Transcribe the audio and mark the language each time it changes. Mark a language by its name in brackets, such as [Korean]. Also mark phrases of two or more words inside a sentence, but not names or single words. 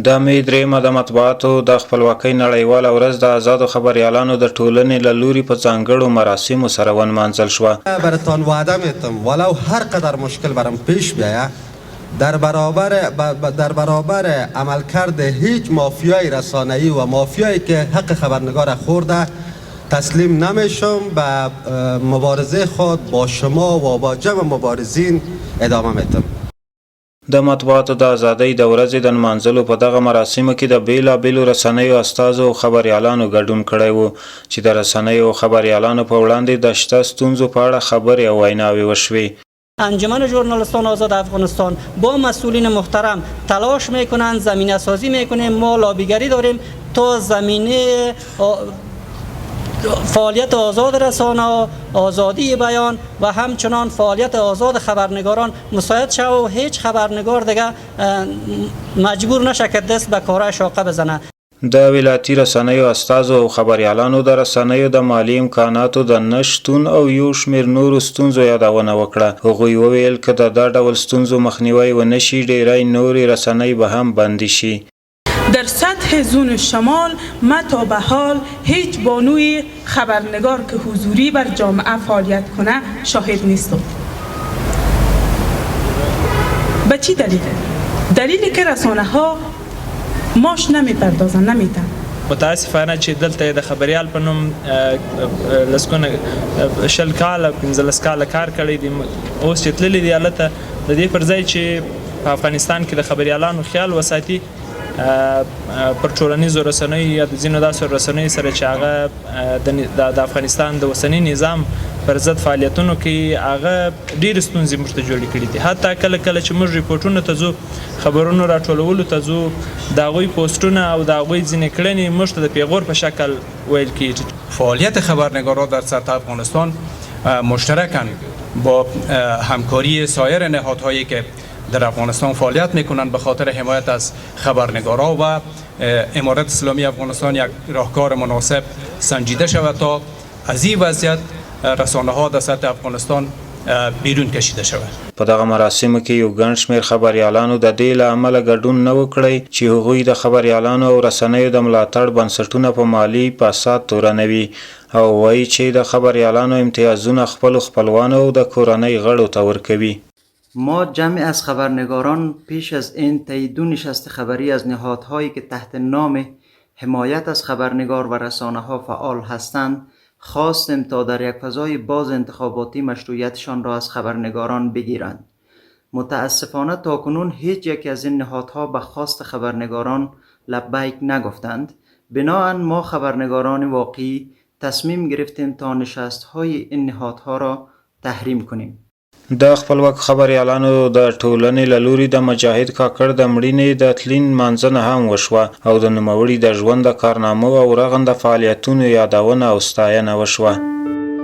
[Pashto] د مې درېیمه د مطبوعاتو د خپلواکۍ نړیواله ورځ د آزادو خبریالانو د ټولنې له لوري په ځانګړو مراسمو سره ونمانځل شوه. [Persian] براتان وعده میتم ولو هر قدر مشکل برام پیش بیاید در برابر عملکرد هیچ مافیای رسانه‌ای و مافیایی که حق خبرنگار خورده تسلیم نمیشم و مبارزه خود با شما و با جمع مبارزین ادامه میدم. [Pashto] د مطبوعاتو د ازادۍ د ورځې د نمانځلو په دغه مراسمو کې د بیلابیلو رسنیو استازو او خبریالانو ګډون کړی و چې د رسنیو او خبریالانو په وړاندې د شته ستونزو په اړه خبرې او ویناوې وشوې. [Persian] انجمن ژورنالیستان آزاد افغانستان با مسئولین محترم تلاش میکنند، زمینه سازی میکنیم، ما لابیگری داریم تا زمینه فعالیت آزاد رسانه، آزادی بیان و همچنان فعالیت آزاد خبرنگاران مساعد شود و هیچ خبرنگار دیگه مجبور نشه که دست به کارهای شاقه بزنه. [Pashto] د ولایتي رسنیو استازو او خبریالانو د رسنیو د مالی امکاناتو د نشتون او یو شمېر نورو ستونزو یادونه وکړه. هغوی وویل که د دا ډول ستونزو مخنیوی ونه شي ډیری نورې رسنۍ به هم بندي شي. [Persian] در سطح زون شمال ما تا به حال هیچ بانوی خبرنگار که حضوری بر جامعه فعالیت کنه شاهد نیستم. به چی دلیله؟ دلیلی که رسانه ها ماش نمیپردازن، نمیتن. [Pashto] متاسفانه چې دلته د خبریال په نوم لسکونه شل کاله 15 کاله کار کړی دي، اوس چې تللی دی هلته د دې پر ځای چې په افغانستان کې د خبریالانو خیال وساتي پر ټولنیزو رسنیو یا د ځینو داسې رسنیو سره چې هغه د افغانستان د اوسني نظام پر ضد فعالیتونو کې هغه ډېرې ستونزې موږ ته جوړې کړي دي. حتی کله کله چې موږ ریپورټونو ته ځو، خبرونو راټولولو ته ځو، د هغوی پوسټونه او د هغوی ځینې کړنې موږ ته د پیغور په شکل ویل کېږي. [Persian] فعالیت خبرنگاران در سطح افغانستان مشترکاً با همکاری سایر نهادهایی که در افغانستان فعالیت میکنند به خاطر حمایت از خبرنگاران و امارت اسلامی افغانستان یک راهکار مناسب سنجیده شود تا از این وضعیت رسانه ها در سطح افغانستان بیرون کشیده شود. [Pashto] په دغه مراسمو کې یو ګڼ شمېر خبریالانو د دې له امله ګډون نه وکړی چې هغوی د خبریالانو او رسنیو د ملاتړ بنسټونه په مالي فساد تورنوي او وایي چې د خبریالانو امتیازونه خپلو خپلوانو او د کورنۍ غړو ته ورکوي. [Persian] ما جمعی از خبرنگاران پیش از این طی 2 نشست خبری از نهادهایی که تحت نام حمایت از خبرنگار و رسانه ها فعال هستند خواستیم تا در یک فضای باز انتخاباتی مشروعیتشان را از خبرنگاران بگیرند. متاسفانه تاکنون هیچ یک از این نهادها به خواست خبرنگاران لبیک نگفتند. بنابراین ما خبرنگاران واقعی تصمیم گرفتیم تا نشست‌های این نهادها را تحریم کنیم. [Pashto] د خپلواک خبریالانو د ټولنې له لوري د مجاهد کاکړ د مړینې د تلین مانځنه هم وشوه او د نوموړي د ژوند د کارنامو او رغنده فعالیتونو یادونه او ستاینه وشوه.